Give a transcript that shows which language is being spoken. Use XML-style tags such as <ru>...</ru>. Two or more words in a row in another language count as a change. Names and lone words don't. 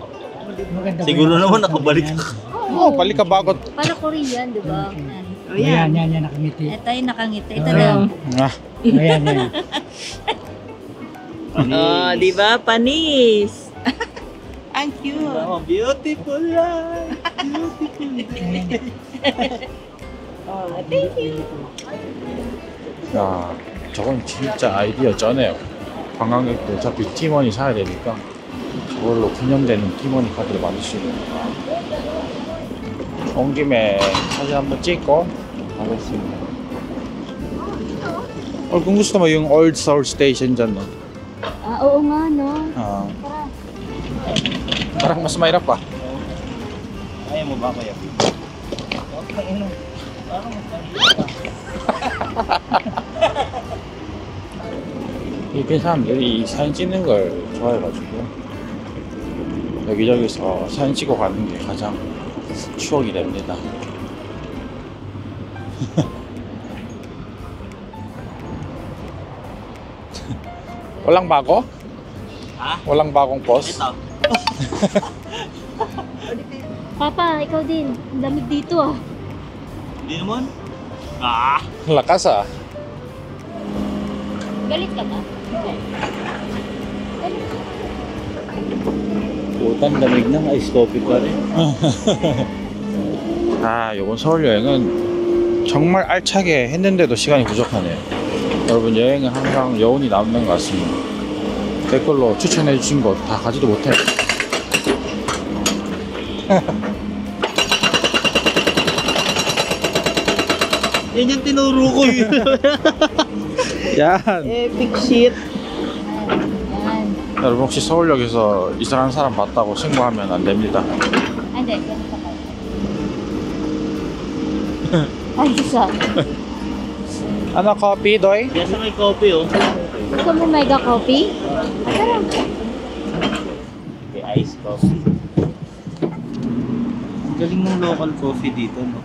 <tl>Siguro naman nakabalik ako. Oh, balik ka bagot. Para Korean, di ba? Oh, yan, nakangiti. Ito yung nakangiti. Ito lang. Ah, Ayan, yan. Oh, di ba? Panis. Ang cute.</tl> <en>Oh, beautiful life. Beautiful life. Oh, thank you.</en> <ko>야, 저건 진짜 아이디어 쩌네요. 관광객들 어차피 티머니 사야 되니까 저걸로 기념되는 티머니 카드를 만들 수 있는 거야. 온 김에 사진 한번 찍고 가겠습니다.</ko> <tl>kung gusto mo yung Old Seoul Station dyan, no? Oo nga, no? Parang mas mahirap pa. Ayaw mo ba kaya?</tl> <ko>이렇게 사람들이 사진 찍는 걸 좋아해가지고 여기저기서 사진 찍고 가는 게 가장 추억이 됩니다.</ko> <tl>Walang bago? Ha? Walang bagong post? Ito. Papa, ikaw din. Ang lamig dito ah. Hindi naman. Ah! Lakas ah. Galit ka ba? Putang lamig ng</tl> <en>ice coffee</en> <tl>pa rin.</tl> <ko>아, 이번 서울 여행은 정말 알차게 했는데도 시간이 부족하네요. 여러분 여행은 항상 여운이 남는 것 같습니다. 댓글로 추천해 주신 거 다 가지도 못해.</ko> <tl>Yan yung tinuro ko yun.</tl> <ko>야,</ko> <en>Epic shit.</en> <tl>Yan.</tl> <ko>여러분 혹시 서울역에서 이상한 사람 봤다고 신고하면 안 됩니다.</ko> <tl>Hindi, ganito ka. Ay, isa. Ano, coffee, Doy? Kaya sa may coffee oh. Gusto mo mega coffee? Tara.</tl> <en>Okay, ice coffee.</en> <tl>Ang galing ng</tl> <en>local coffee</en> <tl>dito, no?</tl>